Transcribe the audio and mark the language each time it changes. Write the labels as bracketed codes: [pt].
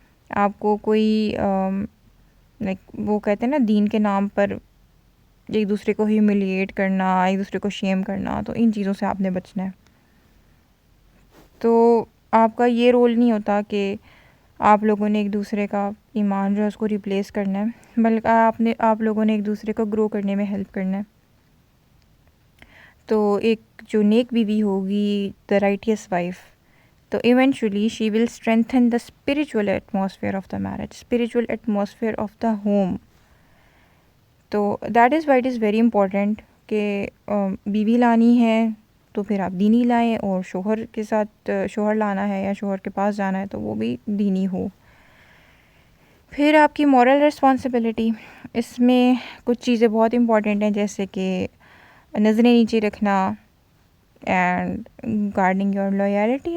[ur] آپ کو کوئی لائک وہ کہتے ہیں نا دین کے نام پر ایک دوسرے کو ہیوملیٹ کرنا، ایک دوسرے کو شیم کرنا، تو ان چیزوں سے آپ نے بچنا ہے. تو آپ کا یہ رول نہیں ہوتا کہ آپ لوگوں نے ایک دوسرے کا ایمان جو ہے اس کو ریپلیس کرنا ہے، بلکہ آپ لوگوں نے ایک دوسرے کو گرو کرنے میں ہیلپ کرنا ہے. تو ایک جو نیک بیوی ہوگی، [en] The righteous wife, تو eventually she will strengthen the spiritual atmosphere of the marriage, spiritual atmosphere of the home. [ur] تو [en] that is why it is very important [ur] کہ بیوی لانی ہے تو پھر آپ دینی لائیں، اور شوہر کے ساتھ شوہر لانا ہے یا شوہر کے پاس جانا ہے تو وہ بھی دینی ہو. پھر آپ کی مورل رسپانسبلٹی، اس میں کچھ چیزیں بہت امپورٹنٹ ہیں، جیسے کہ نظریں نیچے رکھنا [en] And guarding your loyalty.